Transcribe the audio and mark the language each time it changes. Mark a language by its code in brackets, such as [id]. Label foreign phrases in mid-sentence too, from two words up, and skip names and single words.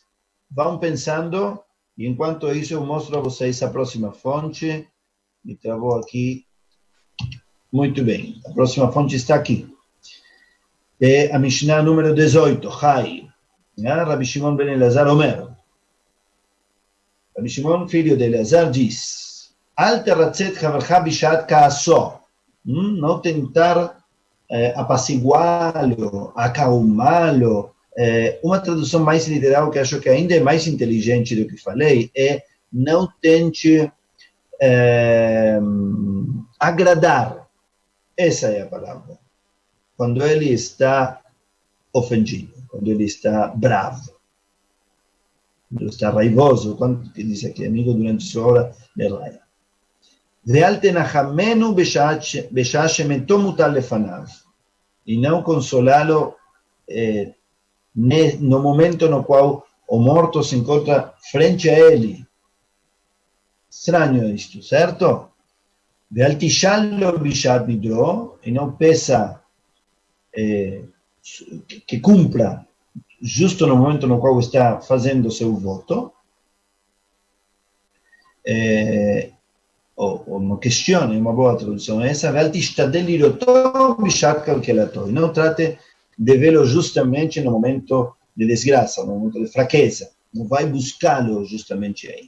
[pt] Vão pensando, e enquanto isso eu mostro a vocês a próxima fonte. Me travou aqui. Muito bem, a próxima fonte está aqui. É a Mishnah número 18, Chai. Rabbi Shimon ben Elazar Omer. Rabbi Shimon, filho de Elazar, diz: [he] אל תרצה את חברך בשעת כעסו. [pt] Não tentar apaciguá-lo, acalmá-lo. Uma tradução mais literal, que acho que ainda é mais inteligente do que falei, é: não tente agradar. Essa é a palavra. Quando ele está ofendido, quando ele está bravo, quando ele está raivoso, quando que diz aqui, amigo, durante sua hora de raiva. [he] ואל תנחמנו בשעה שמתו מוטל לפניו. [pt] E não consolá-lo no momento no qual o morto se encontra frente a ele. Estranho isto, certo? [he] ואל תשאל לו בשעת נדרו. [pt] E não peça que cumpra justo no momento no qual está fazendo seu voto, ou não questione, uma boa tradução essa, não trate de vê-lo justamente no momento de desgraça, no momento de fraqueza, não vai buscá-lo justamente aí.